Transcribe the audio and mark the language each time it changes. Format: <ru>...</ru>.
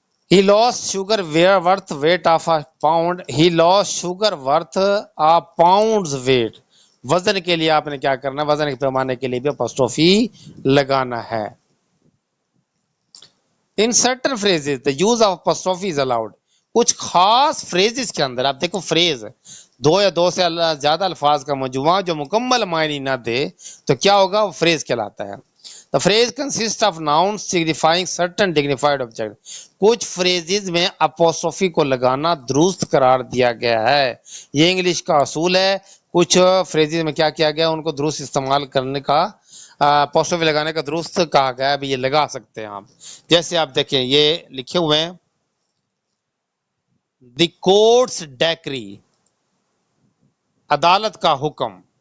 <en>He lost sugar worth weight of a pound. He lost sugar worth a pound's weight.</en> <ur>وزن کے لیے آپ نے کیا کرنا ہے؟ وزن کے پیمانے کے لیے بھی اپوسٹروفی لگانا ہے.</ur> <en>In certain phrases the use of apostrophe is allowed.</en> <ur>کچھ خاص phrases کے اندر آپ دیکھو، phrase دو یا دو سے زیادہ الفاظ کا مجموعہ جو مکمل معنی نہ دے تو کیا ہوگا؟ وہ phrase کہلاتا ہے.</ur> <en>The phrase consists of nouns signifying certain dignified object.</en> <ur>کچھ phrases میں apostrophe کو لگانا درست قرار دیا گیا ہے، یہ انگلش کا اصول ہے. کچھ phrases میں کیا کیا گیا؟ ان کو درست استعمال کرنے کا، اپوسٹروفی لگانے کا درست کہا گیا ہے، ابھی یہ لگا سکتے ہیں آپ. جیسے آپ دیکھیں یہ لکھے ہوئے ہیں،</ur> <en>the courts decree,</en> <ur>عدالت کا حکم.</ur>